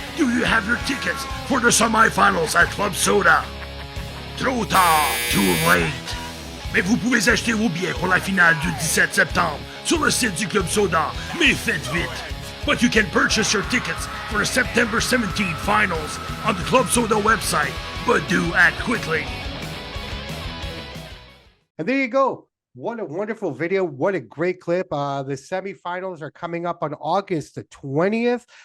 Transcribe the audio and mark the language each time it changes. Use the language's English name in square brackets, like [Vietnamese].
[English] Do you have your tickets for the semi-finals at Club Soda? [French] Trop tard, [English] too late. [French] Mais vous pouvez acheter vos billets pour la finale du 17 septembre sur le site du Club Soda, mais faites vite. [English] But you can purchase your tickets for the September 17th finals on the Club Soda website, but do act quickly. And there you go. What a wonderful video. What a great clip. The semifinals are coming up on August the 20th.